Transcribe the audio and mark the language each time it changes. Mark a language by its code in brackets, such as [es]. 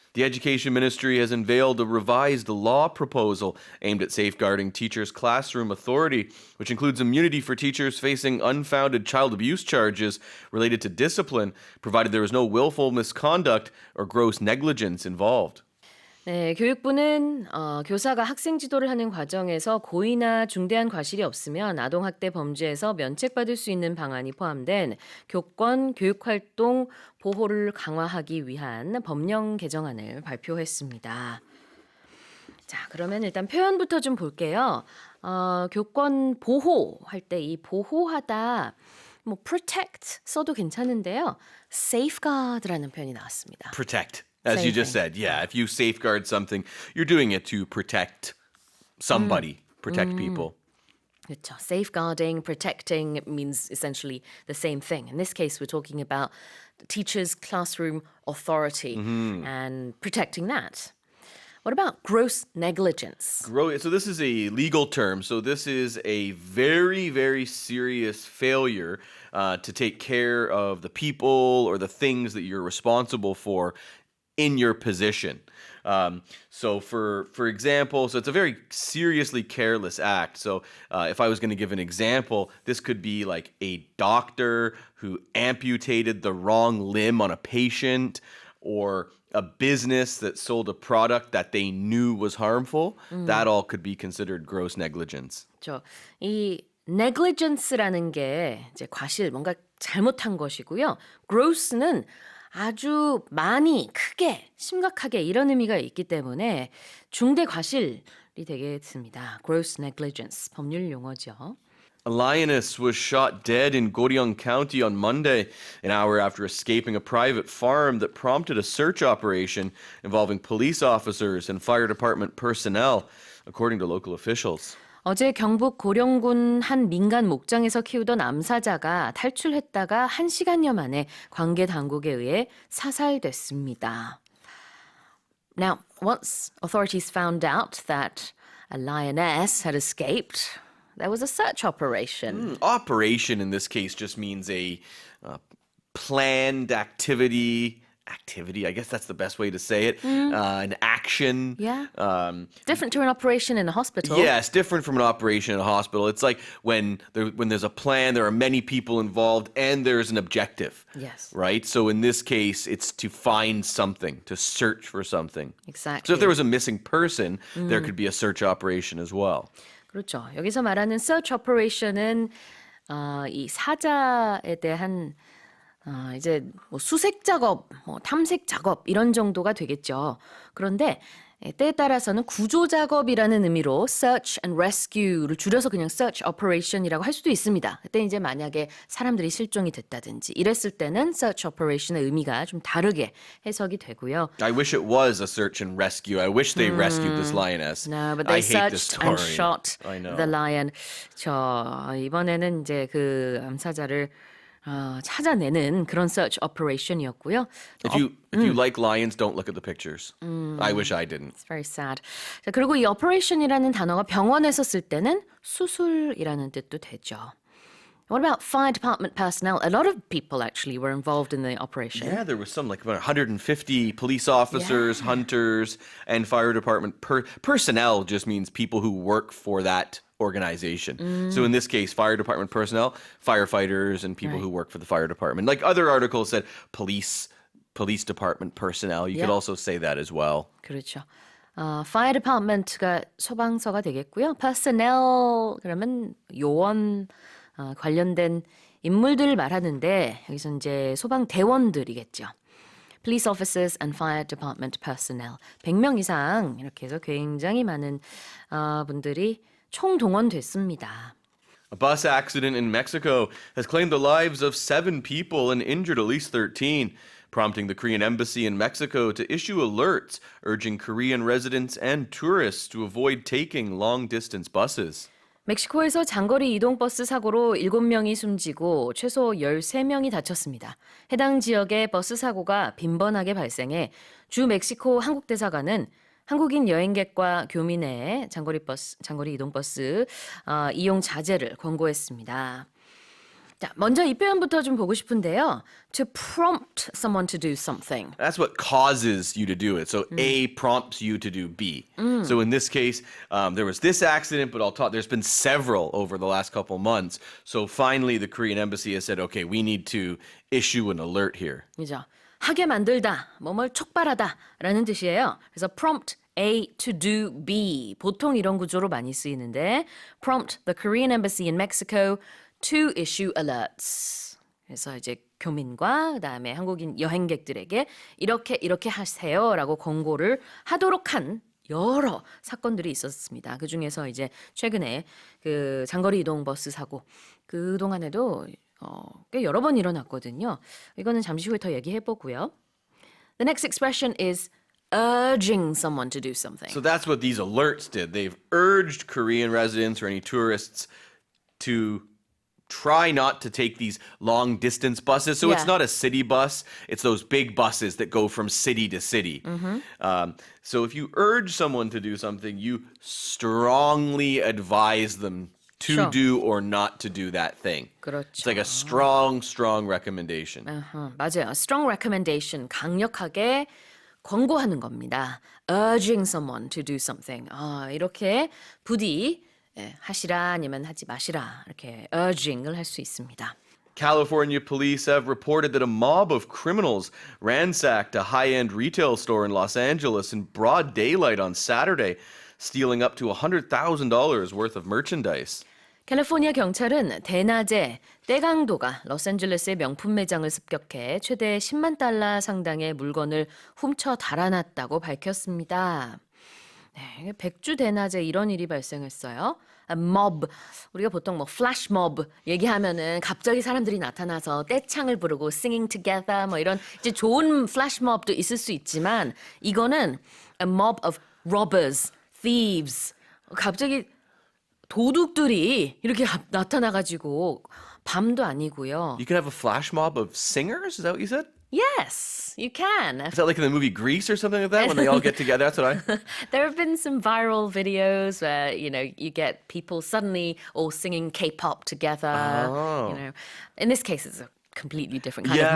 [en] The Education Ministry has unveiled a revised law proposal aimed at safeguarding teachers' classroom authority, which includes immunity for teachers facing unfounded child abuse charges related to discipline, provided there is no willful misconduct or gross negligence involved. [ko] 네, 교육부는 교사가 학생 지도를 하는 과정에서 고의나 중대한 과실이 없으면 아동학대 범죄에서 면책받을 수 있는 방안이 포함된 교권, 교육활동 보호를 강화하기 위한 법령 개정안을 발표했습니다. 자, 그러면 일단 표현부터 좀 볼게요. 교권 보호 할 때 이 보호하다 뭐 protect 써도 괜찮은데요. safeguard라는 표현이 나왔습니다. [en] Protect. As Same you just thing. said, yeah, if you safeguard something, you're doing it to protect somebody, protect people. [ko] 그렇죠. [en] Safeguarding, protecting means essentially the same thing. In this case, we're talking about the teacher's classroom authority and protecting that. What about gross negligence? So this is a legal term. So this is a very, very serious failure to take care of the people or the things that you're responsible for in your position. So for example, so it's a very seriously careless act. So if I was going to give an example, this could be like a doctor who amputated the wrong limb on a patient, or a business that sold a product that they knew was harmful. That all could be considered gross negligence. [ko] 그렇죠. 이 negligence라는 게 이제 과실, 뭔가 잘못한 것이고요. gross는 아주 많이, 크게, 심각하게 이런 의미가 있기 때문에 중대 과실이 되겠습니다. gross negligence, 법률 용어죠. [en] A lioness was shot dead in Goryeo County on Monday, an hour after escaping a private farm that prompted a search operation involving police officers and fire department personnel, according to local officials. [ko] 어제 경북 고령군 한 민간 목장에서 키우던 암사자가 탈출했다가 1시간여 만에 관계 당국에 의해 사살됐습니다. [en] Now, once authorities found out that a lioness had escaped, there was a search operation. Operation in this case just means a planned activity, I guess that's the best way to say it, an action. Yeah. Different to an operation in a hospital. Yes, different from an operation in a hospital. It's like when there's a plan, there are many people involved, and there's an objective. Yes. Right? So in this case, it's to find something, to search for something. Exactly. So if there was a missing person, there could be a search operation as well. [ko] 그렇죠. 여기서 말하는 search operation은 이 사자에 대한 이제 뭐 수색 작업, 뭐 탐색 작업 이런 정도가 되겠죠. 그런데 때에 따라서는 구조 작업이라는 의미로 search and rescue 를 줄여서 그냥 search operation이라고 할 수도 있습니다. 그때 이제 만약에 사람들이 실종이 됐다든지 이랬을 때는 search operation의 의미가 좀 다르게 해석이 되고요. [en] I wish it was a search and rescue. I wish they rescued this lioness. No, but I hate this searched story. and shot I know. the lion. [ko] 이번에는 이제 그 암사자를 찾아내는 그런 search operation이었고요. [en] If you like lions, don't look at the pictures. I wish I didn't. It's very sad. [ko] 자, 그리고 이 operation이라는 단어가 병원에서 쓸 때는 수술이라는 뜻도 되죠. [en] What about fire department personnel? A lot of people actually were involved in the operation. Yeah, there was some like about 150 police officers, hunters, and fire department personnel just means people who work for that organization. So in this case, fire department personnel, firefighters, and people who work for the fire department. Like other articles said, police department personnel. You could also say that as well. [ko] 그렇죠. fire department가 소방서가 되겠고요. personnel 그러면 요원 관련된 인물들을 말하는데 여기서 이제 소방대원들이겠죠. [en] Police officers and fire department personnel. [ko] 100명 이상 이렇게 해서 굉장히 많은 분들이 총동원됐습니다. [en] A bus accident in Mexico has claimed the lives of 7 people and injured at least 13, prompting the Korean embassy in Mexico to issue alerts urging Korean residents and tourists to avoid taking long-distance buses. [ko] 멕시코에서 장거리 이동버스 사고로 7명이 숨지고 최소 13명이 다쳤습니다. 해당 지역의 버스 사고가 빈번하게 발생해 주 멕시코 한국대사관은 한국인 여행객과 교민의 장거리 이동버스 이용 자제를 권고했습니다. 자, 먼저 이 표현부터 좀 보고 싶은데요. [en] To prompt someone to do something. That's what causes you to do it. So A prompts you to do B. So in this case, there was this accident, but there's been several over the last couple months. So finally, the Korean embassy has said, okay, we need to issue an alert here. [ko] 그죠? 하게 만들다, 뭐뭘 촉발하다라는 뜻이에요. 그래서 prompt A to do B. 보통 이런 구조로 많이 쓰이는데 prompt the Korean embassy in Mexico to issue alerts. 그래서 이제 교민과 그다음에 한국인 여행객들에게 이렇게 하세요라고 권고를 하도록 한 여러 사건들이 있었습니다. 그 중에서 이제 최근에 그 장거리 이동 버스 사고 그 동안에도 꽤 여러 번 일어났거든요. 이거는 잠시 후에 더 얘기해 보고요. [en] The next expression is urging someone to do something. So that's what these alerts did. They've urged Korean residents or any tourists to try not to take these long distance buses. So it's not a city bus. It's those big buses that go from city to city. So if you urge someone to do something, you strongly advise them to do or not to do that thing. [ko] 그렇죠. [en] It's like a strong recommendation. [ko] 맞아요. Strong recommendation, 강력하게 권고하는 겁니다. [en] Urging someone to do something. [ko] 이렇게 부디 하시라 아니면 하지 마시라 이렇게 urging을 할 수 있습니다. [en] California police have reported that a mob of criminals ransacked a high-end retail store in Los Angeles in broad daylight on Saturday, stealing up to $100,000 worth of merchandise. [ko] 캘리포니아 경찰은 대낮에 떼강도가 로스앤젤레스의 명품 매장을 습격해 최대 10만 달러 상당의 물건을 훔쳐 달아났다고 밝혔습니다. 네, 백주 대낮에 이런 일이 발생했어요. mob, 우리가 보통 뭐 flash mob 얘기하면은 갑자기 사람들이 나타나서 떼창을 부르고 singing together 뭐 이런 이제 좋은 flash mob도 있을 수 있지만 이거는 a mob of robbers, thieves. 갑자기 도둑들이 이렇게 나타나가지고 밤도 아니고요. [en] You can have a flash mob of singers? Is that what you said? Yes, you can. Is that like in the movie Grease or something like that when they all get together? That's what I... There have been some viral videos where, you get people suddenly all singing K-pop together. In this case, it's a completely different kind of mob.